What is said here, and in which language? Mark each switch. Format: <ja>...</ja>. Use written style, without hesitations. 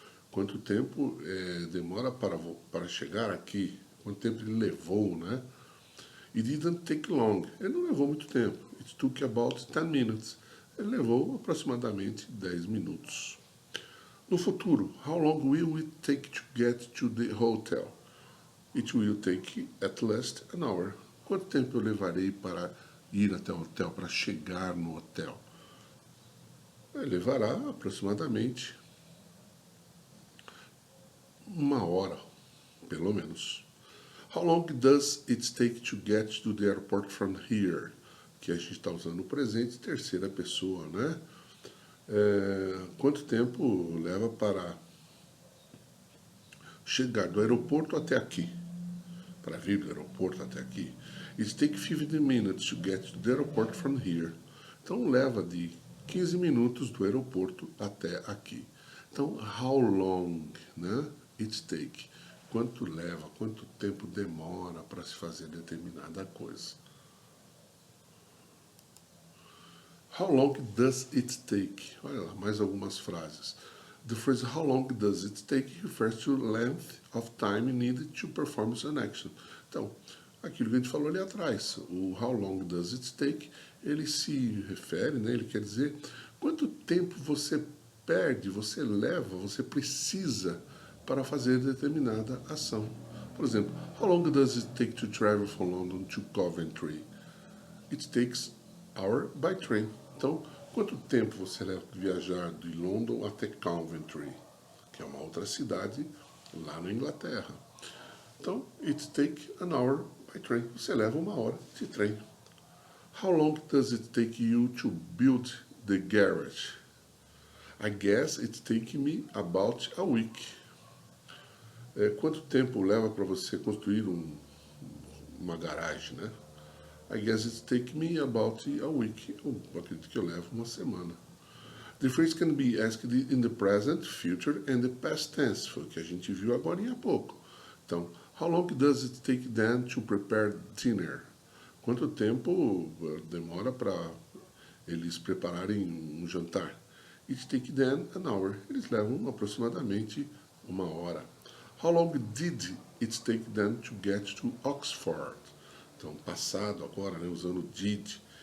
<pt>Quanto tempo demora para chegar aqui? Quanto tempo ele levou, né?</pt> <en>It didn't take long.</en> <pt>Ele não levou muito tempo.</pt> <en>It took about 10 minutes.</en> <pt>Ele levou aproximadamente 10 minutos. No futuro,</pt> <en>how long will it take to get to the hotel? It will take at least an hour.</en> <pt>Quanto tempo eu levarei para ir até o hotel, para chegar no hotel? Levará aproximadamente 1 hora, pelo menos.</pt> <en>How long does it take to get to the airport from here?</en> <pt>Que a gente está usando o presente, terceira pessoa, né? Quanto tempo leva para chegar do aeroporto até aqui? Para vir do aeroporto até aqui?</pt> <en>It takes 15 minutes to get to the airport from here.</en> <pt>Então leva de 15 minutos do aeroporto até aqui.</pt> <en>Então, how long, né? It take.</en> <pt>Quanto leva, quanto tempo demora para se fazer determinada coisa.</pt> <en>How long does it take?</en> <pt>Olha lá, mais algumas frases.</pt> <en>The phrase how long does it take refers to length of time needed to perform an action.</en> <pt>Então, aquilo que a gente falou ali atrás, o</pt> <en>how long does it take,</en> <pt>ele se refere, né, ele quer dizer quanto tempo você perde, você leva, você precisa para fazer determinada ação. Por exemplo,</pt> <en>how long does it take to travel from London to Coventry? It takes hour by train.</en> <pt>Então, quanto tempo você leva para viajar de London até Coventry, que é uma outra cidade lá na Inglaterra? Então,</pt> <en>it takes an hour by train.</en> <pt>Você leva 1 hora de trem.</pt> <en>How long does it take you to build the garage? I guess it takes me about a week.</en> <pt>Quanto tempo leva para você construir uma garagem, né?</pt> <en>I guess it takes me about a week.</en> <pt>Eu acredito que eu levo 1 semana.</pt> <en>The phrase can be asked in the present, future and the past tense.</en> <pt>Foi o que a gente viu agora há pouco.</pt> <en>Então, how long does it take them to prepare dinner?</en> <pt>Quanto tempo demora para eles prepararem um jantar?</pt> <en>It takes them an hour.</en> <pt>Eles levam aproximadamente 1 hora.</pt> <en>How long did it take them to get to Oxford?</en> <pt>Então, passado agora, né, usando did.</pt>